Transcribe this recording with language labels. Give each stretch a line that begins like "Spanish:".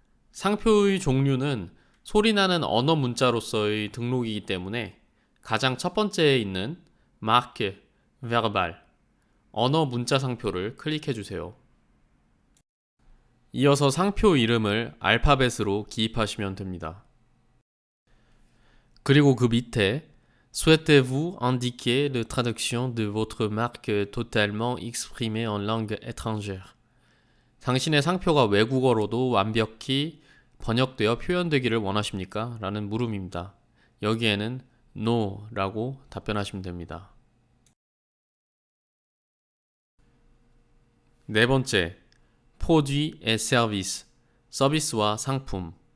Korean: 상표의 종류는 소리나는 언어 문자로서의 등록이기 때문에 가장 첫 번째에 있는 marque verbal 언어 문자 상표를 클릭해 주세요. 이어서 상표 이름을 알파벳으로 기입하시면 됩니다. 그리고 그 밑에
French: Souhaitez-vous indiquer la traduction de votre marque totalement exprimée en langue étrangère?
Korean: 당신의 상표가 외국어로도 완벽히 번역되어 표현되기를 원하십니까? 라는 물음입니다. 여기에는 No 라고 답변하시면 됩니다. 네 번째, Produit et Service 서비스와 상품.